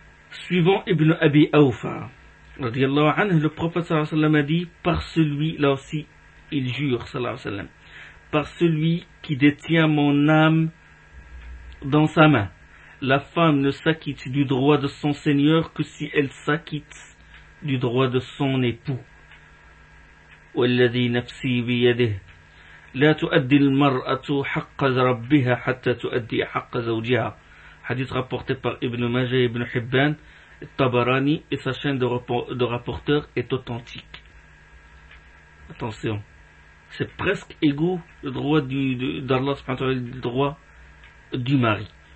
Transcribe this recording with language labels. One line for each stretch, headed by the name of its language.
French: Suivant Ibn Abi Awfa, radiallahu anhu, le prophète sallallahu alayhi wa sallam a dit, par celui, là aussi, il jure, sallallahu alayhi wa sallam, par celui qui détient mon âme dans sa main, la femme ne s'acquitte du droit de son seigneur que si elle s'acquitte du droit de son époux.
Arabic: والذي نفسي بيده لا تؤدي المرأة حق ربها حتى تؤدي حق زوجها. حديث
French: rapporté par Ibn Majah et Ibn Hibban, Tabarani, et sa chaîne de rapporteur est authentique. Attention, c'est presque égaux le droit d'Allah subhanahu wa ta'ala, le droit du mari.